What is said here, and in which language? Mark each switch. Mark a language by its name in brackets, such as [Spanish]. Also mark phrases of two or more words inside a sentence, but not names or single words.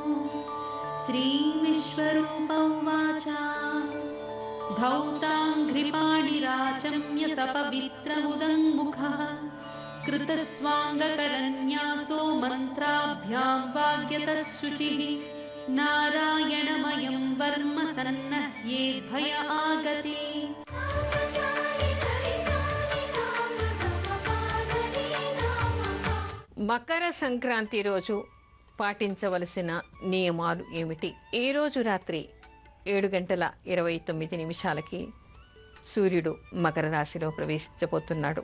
[Sanskrit] श्रीविश्वरूप उवाच धौताङ्घ्रिपाणिराचम्य सपवित्रमुदङ्मुखः कृतस्वाङ्गकरन्यासो मन्त्राभ्यां वाग्यतः शुचिः नारायणमयं वर्म सन्नह्येद्भय आगते. [Telugu] మకర సంక్రాంతి రోజు పాటించవలసిన నియమాలు ఏమిటి? ఈ రోజు రాత్రి 7:29 సూర్యుడు మకర రాశిలో ప్రవేశించబోతున్నాడు.